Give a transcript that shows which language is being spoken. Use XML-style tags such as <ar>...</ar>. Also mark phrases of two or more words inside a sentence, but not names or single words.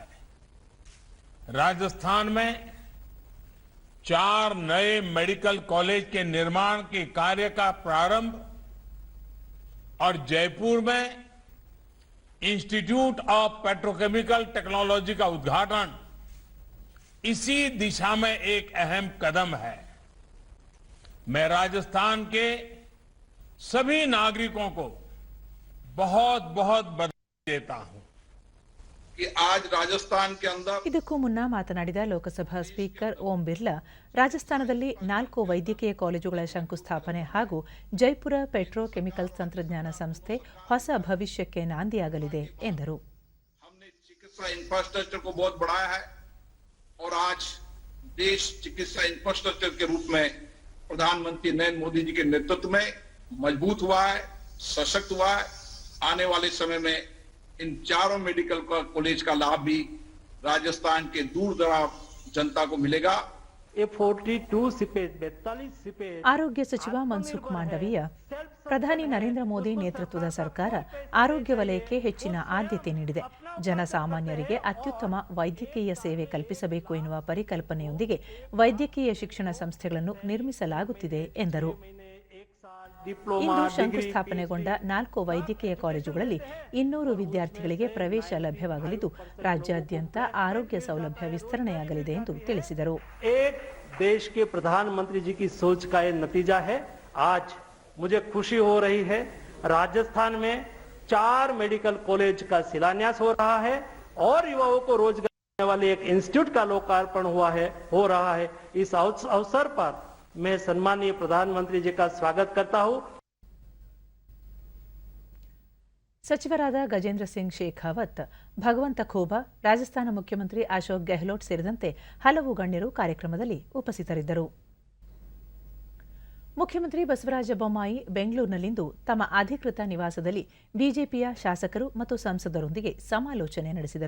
<hi>राजस्थान में 4 नए मेडिकल कॉलेज के निर्माण के कार्य का प्रारंभ और जयपुर में इंस्टीट्यूट ऑफ पेट्रोकेमिकल टेक्नोलॉजी का उद्घाटन इसी दिशा में एक अहम कदम है. मैं राजस्थान के सभी नागरिकों को बहुत बहुत बधाई देता हूं कि आज राजस्थान के अंदर.</hi> <kn>ಇದಕ್ಕೂ ಮುನ್ನ ಮಾತನಾಡಿದ ಲೋಕಸಭಾ ಸ್ಪೀಕರ್ ಓಂ ಬಿರ್ಲಾ, ರಾಜಸ್ಥಾನದಲ್ಲಿ 4 ವೈದ್ಯಕೀಯ ಕಾಲೇಜುಗಳ ಶಂಕುಸ್ಥಾಪನೆ ಹಾಗೂ ಜೈಪುರ ಪೆಟ್ರೋಕೆಮಿಕಲ್ಸ್ ತಂತ್ರಜ್ಞಾನ ಸಂಸ್ಥೆ ಹೊಸ ಭವಿಷ್ಯಕ್ಕೆ ನಾಂದಿಯಾಗಲಿದೆ ಎಂದರು.</kn> <hi>हमने चिकित्सा इंफ्रास्ट्रक्चर को बहुत बढ़ाया है और आज देश चिकित्सा इंफ्रास्ट्रक्चर के रूप में प्रधानमंत्री नरेंद्र मोदी जी के नेतृत्व में मजबूत हुआ है, सशक्त हुआ है. आने वाले समय में इन 4 मेडिकल कॉलेज का लाभ भी राजस्थान के दूर दराज जनता को मिलेगा.</hi> <kn>ಆರೋಗ್ಯ ಸಚಿವ ಮನ್ಸುಖ್ ಮಾಂಡವೀಯ, ಪ್ರಧಾನಿ ನರೇಂದ್ರ ಮೋದಿ ನೇತೃತ್ವದ ಸರ್ಕಾರ ಆರೋಗ್ಯ ವಲಯಕ್ಕೆ ಹೆಚ್ಚಿನ ಆದ್ಯತೆ ನೀಡಿದೆ. ಜನಸಾಮಾನ್ಯರಿಗೆ ಅತ್ಯುತ್ತಮ ವೈದ್ಯಕೀಯ ಸೇವೆ ಕಲ್ಪಿಸಬೇಕು ಎನ್ನುವ ಪರಿಕಲ್ಪನೆಯೊಂದಿಗೆ ವೈದ್ಯಕೀಯ ಶಿಕ್ಷಣ ಸಂಸ್ಥೆಗಳನ್ನು ನಿರ್ಮಿಸಲಾಗುತ್ತಿದೆ ಎಂದರು. ಇಂದು ಶಂಕುಸ್ಥಾಪನೆಗೊಂಡ 4 ವೈದ್ಯಕೀಯ ಕಾಲೇಜುಗಳಲ್ಲಿ 200 ವಿದ್ಯಾರ್ಥಿಗಳಿಗೆ ಪ್ರವೇಶ ಲಭ್ಯವಾಗಲಿದ್ದು, ರಾಜ್ಯಾದ್ಯಂತ ಆರೋಗ್ಯ ಸೌಲಭ್ಯ ವಿಸ್ತರಣೆಯಾಗಲಿದೆ ಎಂದು ತಿಳಿಸಿದರು.</kn> <hi>देश के प्रधानमंत्री जी की सोच का ये नतीजा है. आज मुझे खुशी हो रही है, राजस्थान में 4 मेडिकल कॉलेज का शिलान्यास हो रहा है और युवाओं को रोजगार देने वाले एक इंस्टीट्यूट का लोकार्पण हो रहा है. इस अवसर पर मैं सम्मानीय प्रधानमंत्री जी का स्वागत करता हूं.</hi> <kn>ಸಚಿವರಾದ ಗಜೇಂದ್ರ ಸಿಂಗ್ ಶೇಖಾವತ್, ಭಗವಂತ ಖೂಬಾ, ರಾಜಸ್ಥಾನ ಮುಖ್ಯಮಂತ್ರಿ ಅಶೋಕ್ ಗೆಹ್ಲೋಟ್ ಸೇರಿದಂತೆ ಹಲವು ಗಣ್ಯರು ಕಾರ್ಯಕ್ರಮದಲ್ಲಿ ಉಪಸ್ಥಿತರಿದ್ದರು. ಮುಖ್ಯಮಂತ್ರಿ ಬಸವರಾಜ ಬೊಮ್ಮಾಯಿ ಬೆಂಗಳೂರಿನಲ್ಲಿಂದು ತಮ್ಮ ಅಧಿಕೃತ ನಿವಾಸದಲ್ಲಿ ಬಿಜೆಪಿಯ ಶಾಸಕರು ಮತ್ತು ಸಂಸದರೊಂದಿಗೆ ಸಮಾಲೋಚನೆ ನಡೆಸಿದರು.</kn>